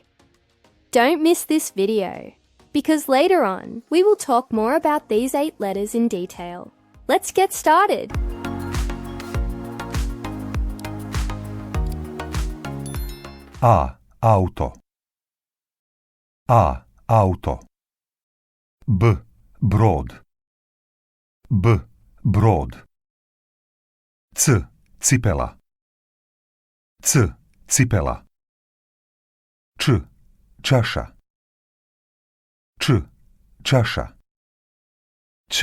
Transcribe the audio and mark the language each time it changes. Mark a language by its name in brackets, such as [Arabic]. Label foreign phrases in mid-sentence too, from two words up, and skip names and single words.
[English] Don't miss this video, because later on we will talk more about these 8 letters in detail. Let's get started! [Croatian] A. Auto. A. Auto. B. Brod. B. Brod. C. Cipela. C. Cipela. Č. Čaša. Č. Čaša. Č.